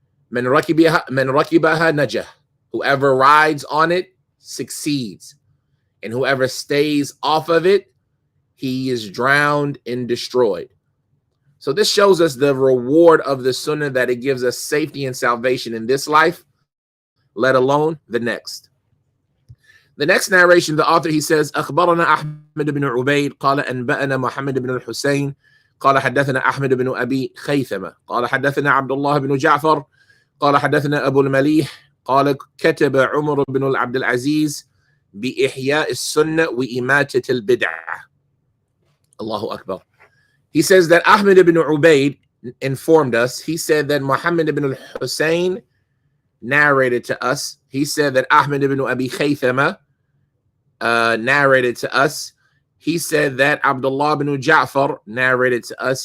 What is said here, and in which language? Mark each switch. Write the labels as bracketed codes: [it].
[ar] Man rakibaha najah. [en] Whoever rides on it succeeds. And whoever stays off of it, he is drowned and destroyed. So this shows us the reward of the sunnah, that it gives us safety and salvation in this life, let alone the next. The next narration, the author, he says, [ar] أخبرنا أحمد بن عبيد قال أنبأنا محمد بن الحسين قال حدثنا أحمد بن أبي خيثمة قال حدثنا عبد الله بن جعفر قال حدثنا أبو المليح قال كتب عمر بن عبد العزيز بإحياء السنة وإماتة البدعة. Allahu Akbar. [en] He says that Ahmad ibn Ubaid informed us. He said that Muhammad ibn al-Hussein narrated to us. He said that Ahmad ibn Abi Khaythama narrated to us. He said that Abdullah ibn Ja'far narrated to us.